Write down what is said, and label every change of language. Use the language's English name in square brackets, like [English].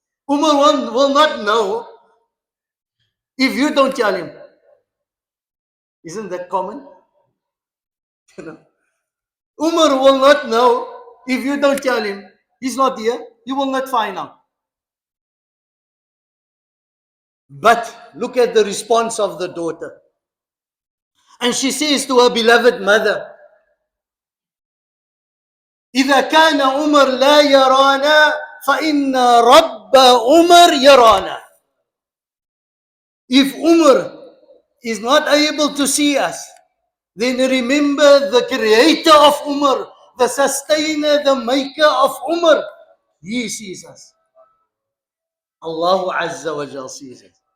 [English] Umar will not know if you don't tell him. Isn't that common? Umar will not know if you don't tell him. He's not here. You will not find out. But look at the response of the daughter. And she says to her beloved mother, [Arabic] إذا كان عمر لا يرانا فإن رب عمر يرانا. [English] If Umar is not able to see us, then remember the creator of Umar, the sustainer, the maker of Umar. He sees us. Allah Azza wa Jal sees us.